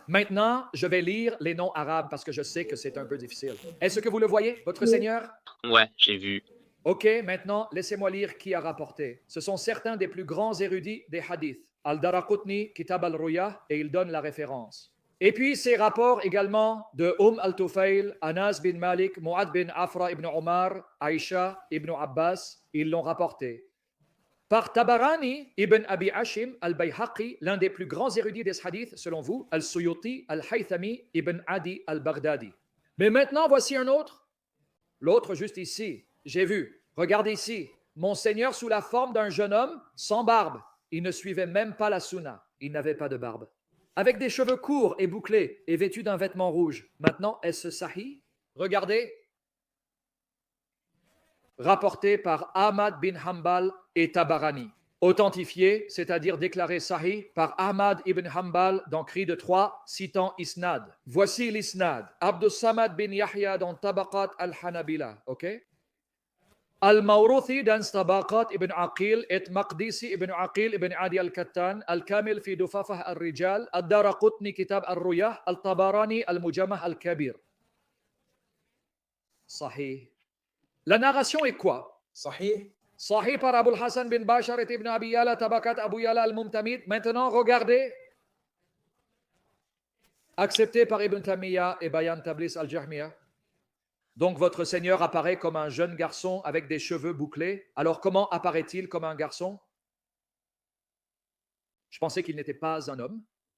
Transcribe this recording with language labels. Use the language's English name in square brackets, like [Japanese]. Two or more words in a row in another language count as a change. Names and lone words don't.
[French] Maintenant, je vais lire les noms arabes parce que je sais que c'est un peu difficile. Est-ce que vous le voyez, votre Seigneur? Ouais, j'ai vu. Ok, maintenant, laissez-moi lire qui a rapporté. Ce sont certains des plus grands érudits des hadiths. Al-Daraqutni, Kitab al-Ruyah, et il donne la référence. Et puis, ces rapports également de Al-Tufayl, Anas bin Malik, Mu'ad bin Afra ibn Omar, Aïcha ibn Abbas, ils l'ont rapporté. Par Tabarani ibn Abi Hashim al-Bayhaqi, l'un des plus grands érudits des hadiths, selon vous, Al-Suyuti al-Haythami ibn Adi al-Baghdadi. Mais maintenant, voici un autre. L'autre juste ici. J'ai vu. Regardez ici. Mon Seigneur sous la forme d'un jeune homme sans barbe. Il ne suivait même pas la sunna. Il n'avait pas de barbe. Avec des cheveux courts et bouclés et vêtu d'un vêtement rouge. Maintenant, est-ce sahih? Regardez. Rapporté par Ahmad bin Hanbal et Tabarani. Authentifié, c'est-à-dire déclaré sahih par Ahmad ibn Hanbal dans Cri de Troie, citant Isnad. Voici l'Isnad. Abdus Samad bin Yahya dans Tabaqat al-Hanabila. OK? Al-Mawruthi dans Tabaqat ibn Aqil et Maqdisi ibn Aqil ibn Adi al-Kattan, Al-Kamil fi Dufafah al-Rijal, Ad-Daraqutni Kitab al-Ruyah, Al-Tabarani al-Mujamah al-Kabir. Sahih. La narration est quoi? Sahih. Sahih par Abul Hassan bin Bashar et Ibn Abi Yala, Tabakat Abu Yala al-Mumtamid. Maintenant, regardez. Accepté par Ibn Tamiya et Bayan Tablis al-Jahmiya. Donc, votre Seigneur apparaît comme un jeune garçon avec des cheveux bouclés. Alors, comment apparaît-il comme un garçon? Je pensais qu'il n'était pas un homme.